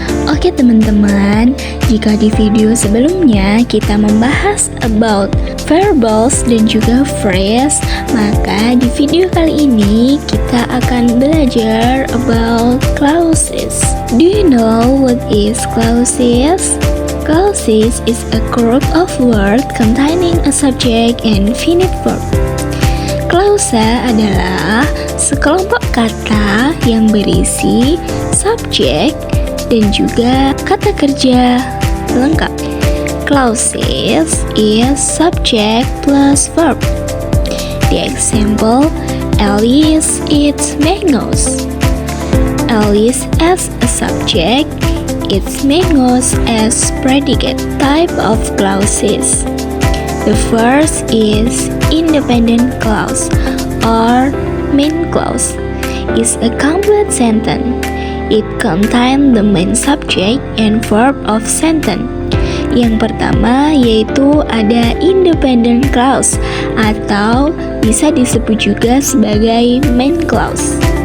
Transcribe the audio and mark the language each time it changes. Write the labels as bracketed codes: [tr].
[id] Oke teman-teman, jika di video sebelumnya kita membahas [en] about verbals [id] dan juga phrase, maka di video kali ini kita akan belajar [en] about clauses. Do you know what is clauses? Clauses is a group of words containing a subject and finite verb. [id] Klausa adalah sekelompok kata yang berisi subjek dan juga kata kerja lengkap. [en] Clauses is subject plus verb. The example, Alice eats mangoes. Alice as a subject, eats mangoes as predicate. Type of clauses. The first is independent clause or main clause. Is a complete sentence. It contains the main subject and verb of sentence. [id] Yang pertama yaitu ada independent clause atau bisa disebut juga sebagai main clause.